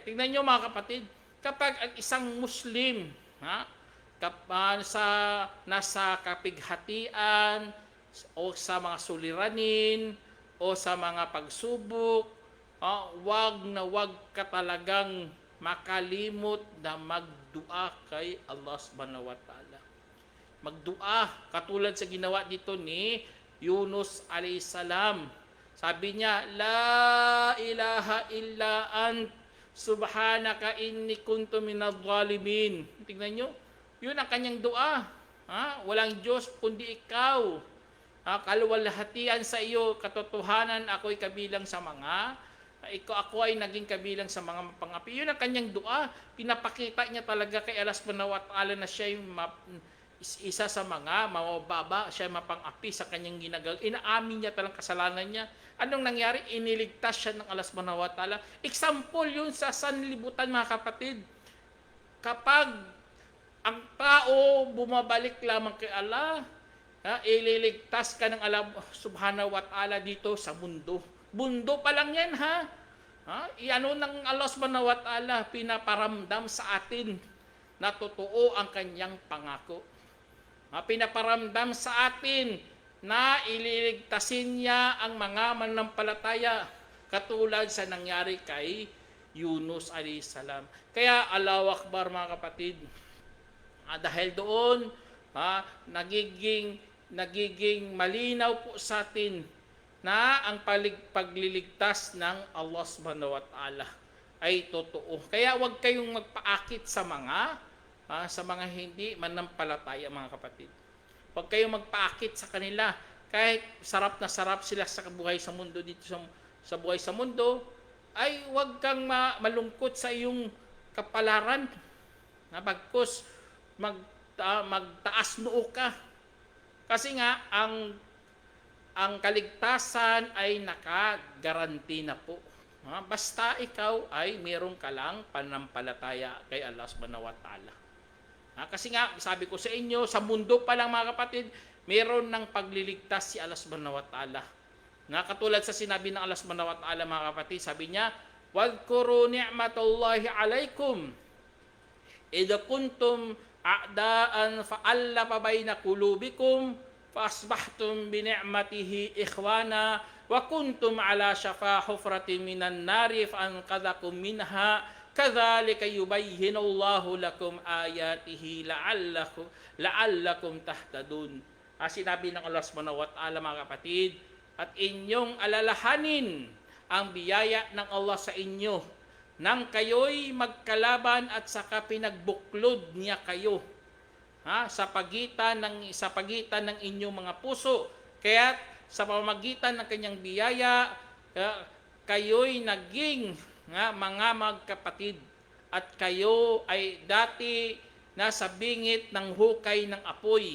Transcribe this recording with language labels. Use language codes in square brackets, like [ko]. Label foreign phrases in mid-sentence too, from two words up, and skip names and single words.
[tl] Tingnan nyo mga kapatid, kapag ang isang Muslim nasa kapighatian o sa mga suliranin o sa mga pagsubok wag ka talagang makalimot na magdua kay Allah [ar] سبحانه وتعالى. [tl] Magdua, katulad sa ginawa dito ni Yunus [ar] عليه السلام. [tl] Sabi niya, [ar] لا إله إلا أنت سبحانك إني كنت من الظالمين. [tl] Tingnan nyo, yun ang kanyang dua. Walang Diyos kundi ikaw. Kaluwalhatian sa iyo, katotohanan, ako'y kabilang sa mga, ako ay naging kabilang sa mga mapangapi. Yun ang kanyang dua. Pinapakita niya talaga kay Allah [ar] سبحانه وتعالى [tl] na siya yung isa sa mga mababa, siya mapangapi sa kanyang ginagawa. Inaamin niya talang kasalanan niya. Anong nangyari? Iniligtas siya ng Allah [ar] سبحانه وتعالى. [tl] Example yun sa sanlibutan, mga kapatid. Kapag ang tao bumabalik lamang kay Allah, ililigtas ka ng Allah [ar] سبحانه وتعالى [tl] dito sa mundo. Mundo pa lang yan, Iano ng Allah [ar] سبحانه وتعالى, [tl] pinaparamdam sa atin na totoo ang kanyang pangako. Pinaparamdam sa atin na ililigtasin niya ang mga manampalataya katulad sa nangyari kay Yunus [ar] عليه السلام. [tl] Kaya [ar] الله أكبر, [tl] mga kapatid. Dahil doon, nagiging malinaw po sa atin na ang pagliligtas ng Allah [ar] سبحانه وتعالى [tl] ay totoo. Kaya huwag kayong magpaakit sa mga hindi manampalataya, mga kapatid. Huwag kayong magpaakit sa kanila. Kahit sarap na sarap sila sa buhay sa mundo dito sa buhay sa mundo, ay huwag kang malungkot sa iyong kapalaran. Bagkus magtaas noo ka. Kasi nga ang kaligtasan ay nakagaranti na po. Basta ikaw ay meron ka lang panampalataya kay Allah [ar] سبحانه وتعالى. [tl] Kasi nga, sabi ko sa inyo, sa mundo pa lang, mga kapatid, meron ng pagliligtas si Allah [ar] سبحانه وتعالى. [tl] Katulad sa sinabi ng Allah [ar] سبحانه وتعالى, [tl] mga kapatid, sabi niya, [ar] واذكروا نعمت الله عليكم إذ كنتم أعداء فألف بين قلوبكم فأصبحتم بنعمته إخوانا وكنتم على شفا حفرة من النار فأنقذكم منها كذلك يبين الله لكم آياته لعلكم تهتدون. [tl] Sinabi ng Allah [ar] سبحانه وتعالى, [tl] mga kapatid, at inyong alalahanin ang biyaya ng Allah sa inyo nang kayo'y magkalaban at saka pinagbuklod niya kayo sa pagitan ng inyong mga puso. Kaya sa pamamagitan ng kanyang biyaya, kayo'y naging mga magkapatid at kayo ay dati nasa bingit ng hukay ng apoy.